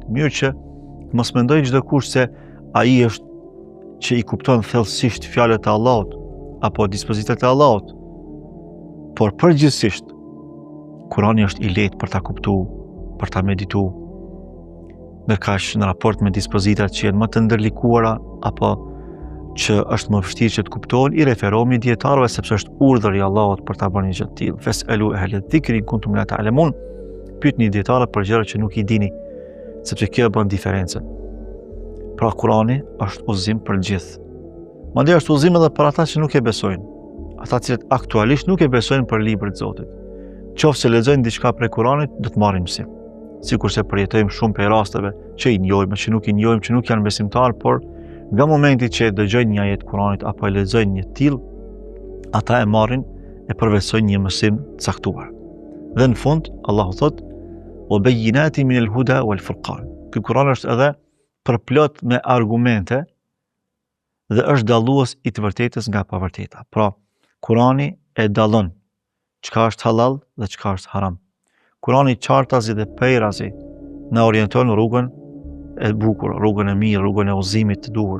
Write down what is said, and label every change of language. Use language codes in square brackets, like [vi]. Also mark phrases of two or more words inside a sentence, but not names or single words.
[sq] Në mënyrë që mos mendoj çdo kush se ai është që i kupton thellësisht fjalët e Allahut apo dispozitat e Allahut, por përgjithsisht Kurani është i lehtë për ta kuptuar, për ta medituar. Ndërkaq në raport me dispozitat që janë më të ndërlikuara apo që është më vështirë që të kuptohen, i referohemi dietarëve sepse është urdhër i Allahut për ta bërë një gjë të tillë. [ar] فاسألوا أهل الذكر إن كنتم لا تعلمون. [sq] Pyetni dietarët për gjëra që nuk i dini, sepse kjo bën diferencën. Pra Kurani është udhëzim për gjithë. Mandej është udhëzim edhe për ata që nuk e besojnë. Ata që aktualisht nuk e besojnë për librin e Zotit. Qofse lexojnë diçka prej Kuranit, do të marrin mësim. Sikurse përjetojmë shumë për rasteve që i njohim, që nuk i njohim, që nuk janë besimtar, por nga momenti që dëgjojnë një ajet Kuranit apo e lexojnë një tillë, ata e marrin e përvesojnë një mësim të caktuar. Dhe në fund Allahu thot: [ar] "وبينات من الهدى والفرقان." [sq] Ky Kuran është edhe përplot me argumente dhe është dallues i të vërtetës nga e pavërteta. Pra, Kurani e dallon çka është halal dhe çka është haram. Kurani qartazi dhe pejrazi na orienton rrugën e bukur, rrugën e mirë, rrugën e udhëzimit të duhur.